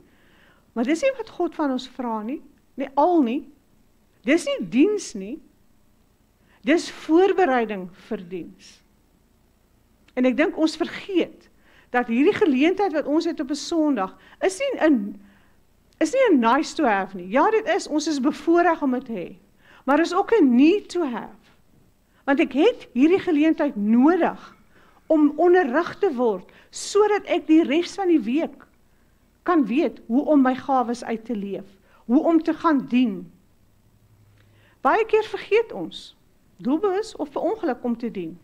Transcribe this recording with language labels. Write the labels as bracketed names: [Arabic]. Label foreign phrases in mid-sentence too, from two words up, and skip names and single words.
[Afrikaans] Maar dis nie wat God van ons vra nie, nie. Dis nie diens nie, dis voorbereiding vir diens. En ek dink ons vergeet, dat hierdie geleentheid wat ons het op 'n Sondag, is nie 'n [English] nice to have [Afrikaans] nie. Ja, dit is, ons is bevoorreg om dit te hê. Maar is ook 'n [English] need to have. [Afrikaans] Want ek het hierdie geleentheid nodig om onderrig te word, sodat ek die res van die week kan weet hoe om my gawes uit te leef, hoe om te gaan dien. Baie keer vergeet ons, doelbewus of per ongeluk om te dien.